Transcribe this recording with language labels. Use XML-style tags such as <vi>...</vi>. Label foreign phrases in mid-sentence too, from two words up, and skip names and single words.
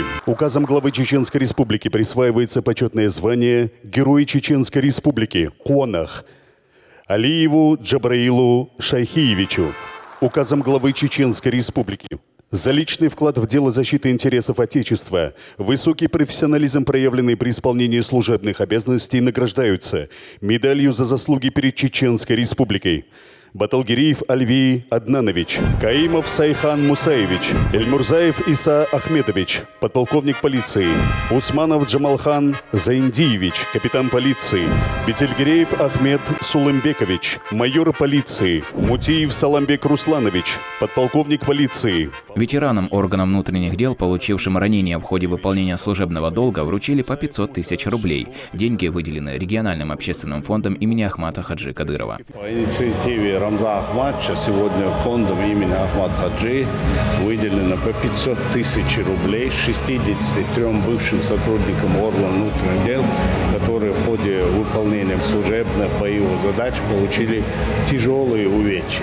<ru>Указом главы Чеченской Республики присваивается почетное звание Герой Чеченской Республики Конах Алиеву Джабраилу Шайхиевичу. Указом главы Чеченской Республики за личный вклад в дело защиты интересов Отечества, высокий профессионализм, проявленный при исполнении служебных обязанностей, награждаются медалью за заслуги перед Чеченской Республикой Баталгириев Альвий Аднанович, Каимов Сайхан Мусаевич, Эльмурзаев Иса Ахметович, подполковник полиции, Усманов Джамалхан Заиндиевич, капитан полиции, Бетельгиреев Ахмед Сулымбекович, майор полиции, Мутиев Саламбек Русланович, подполковник полиции. Ветеранам органам внутренних дел, получившим ранения в ходе выполнения служебного долга, вручили по 500 тысяч рублей. Деньги выделены региональным общественным фондом имени Ахмата Хаджи Кадырова. По инициативе Рамзана Ахматовича сегодня фондом имени Ахмат Хаджи выделено по 500 тысяч рублей 63 бывшим сотрудникам органов внутренних дел, которые в ходе выполнения служебных боевых задач получили тяжелые увечья.</ru>